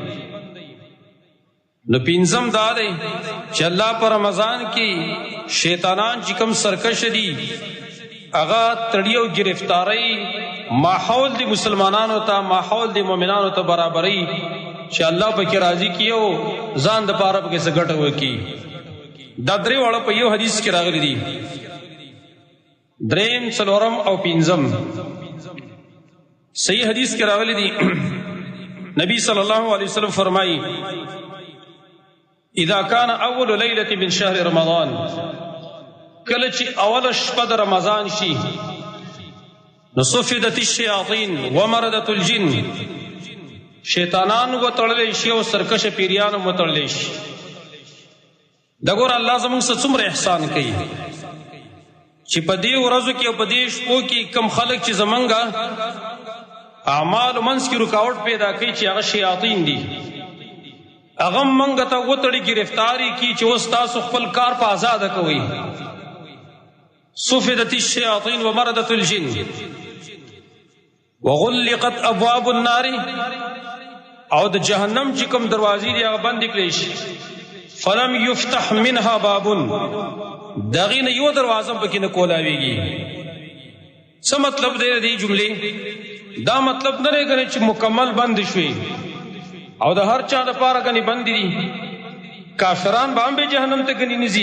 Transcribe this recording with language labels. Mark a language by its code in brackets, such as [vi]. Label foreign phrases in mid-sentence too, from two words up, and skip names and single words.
[ps] نو پنځم دا دی چې الله په رمضان کې شیطانان چې کوم سرکش دي هغه تړي او گرفتاری ماحول د مسلمانانو ته، ماحول د مؤمنانو ته برابرۍ چې الله پکې راضي کیو ځان د پاره پکې څه ګټه وکړي. دا درې واړه په یو حدیث کې راغلي دي، دریم څلورم او پنځم. صحیح حدیث کې راغلي دي، نبی صلی الله علیه وسلم فرمایي [ar] اذا كان اول ليله من شهر رمضان، [ps] کله چې اول شپه د رمضان شي، نو [ar] صفدت الشیاطین ومردت الجن، [ps] شیطانان وتړلی شي او سرکش پیریان وتړلی شي. دا ګور الله زموږ سره څومره احسان کوي چې په دې ورځو کې او په دې شپو کې کم خلک چې زمونږه اعمال منځ کې رکاوټ پیدا کوي چې هغه شیاطین دي، هغه موږ ته وتړي گرفتاری کی چې اوس تاسو خپل کار په آزاده کوئ. [ar] صفدت الشیاطین ومردت الجن وغلقت ابواب النار، [ps] او د جهنم چې کوم دروازې دي هغه بند کړي شي. [ar] فلم یفتح منها باب، [ps] دغې نه یو دروازه پکې نه کولاویږي. څه مطلب دی دې جملې؟ دا مطلب نه دی چې مکمل بند شوي او د هر چا لپاره غني بند دي، کافران به هم به جهنم ته غني نزي.